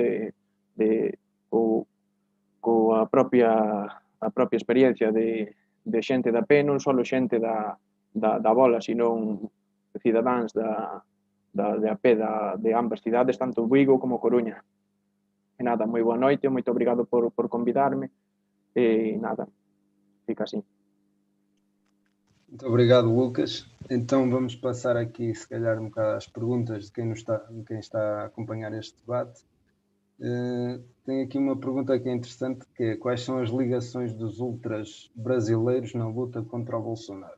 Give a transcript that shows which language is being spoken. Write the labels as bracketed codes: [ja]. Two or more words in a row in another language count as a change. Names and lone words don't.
[gl] coa propia experiencia de xente da pé, non só xente da bola, sino cidadáns de a pé de ambas cidades, tanto Vigo como Coruña. E nada, moi boa noite, moito obrigado por convidarme, e nada, fica así. [pt] Muito obrigado, Lucas. Então vamos passar aqui, se calhar, um bocado às perguntas de quem está a acompanhar este debate. Tem aqui uma pergunta que é interessante, que é: quais são as ligações dos ultras brasileiros na luta contra o Bolsonaro?